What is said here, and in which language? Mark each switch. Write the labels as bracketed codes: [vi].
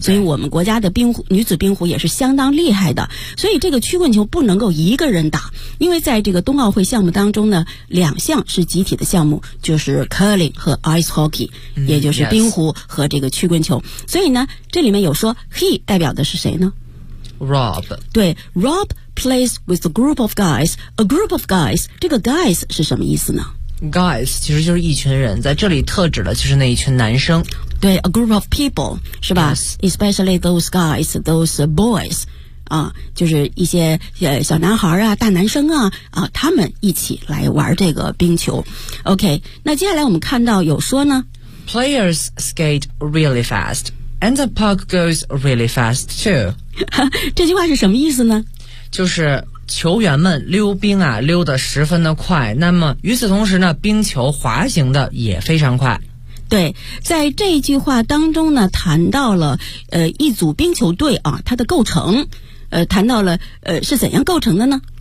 [zh] 所以我们国家的冰壶，女子冰壶也是相当厉害的，所以这个曲棍球不能够一个人打，因为在这个冬奥会项目当中呢两项是集体的项目，就是 Curling 和 Ice Hockey。也就是冰壶和这个曲棍球。所以呢这里面有说 he 代表的是谁呢？ [en] Rob。对， Rob plays with a group of guys. A group of guys [zh] 这个 guys 是什么意思呢？ guys 其实就是一群人，在这里特指的就是那一群男生。 [en] 对， a group of people 是吧、 yes. especially those guys, those boys [zh] 就是一些小男孩啊大男生啊他们一起来玩这个冰球。 OK, 那接下来我们看到有说呢 [en] Players skate really fast, and the puck goes really fast too. [zh] 这句话是什么意思呢？就是球员们溜冰啊，溜得十分的快。那么与此同时呢，冰球滑行的也非常快。对，在这一句话当中呢，谈到了一组冰球队啊，它的构成，谈到了是怎样构成的呢？